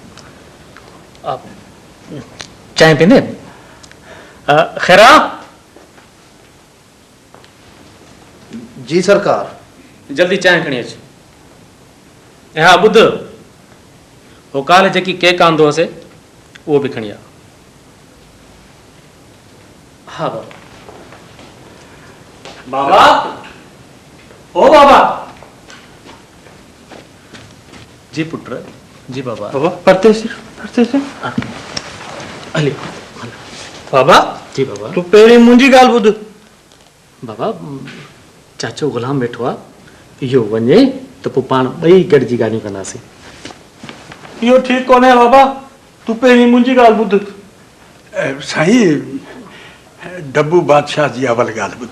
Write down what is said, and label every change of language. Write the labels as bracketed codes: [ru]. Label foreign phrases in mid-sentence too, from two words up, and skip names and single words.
[sd] चांहि पींदे? ख़ैरा जी सरकार। जल्दी चांहि खणी अच। ऐं हा ॿुध हो काल्ह जेकी केक आंदो हुअसि उहो बि खणी आ। हा बाबा। बाबा ओ बाबा। जी पुत्र जी बाबा। बाबा परते से हली बाबा जी बाबा। तूं पहिरीं मुंहिंजी ॻाल्हि ॿुध। बाबा चाचो गुलाम वेठो आहे इहो वञे त पोइ पाण ॿई गॾिजी ॻाल्हियूं कंदासीं। इहो ठीकु कोन्हे बाबा तूं पहिरीं मुंहिंजी ॻाल्हि ॿुध। साईं डब्बू बादशाह जी अवल ॻाल्हि ॿुधो।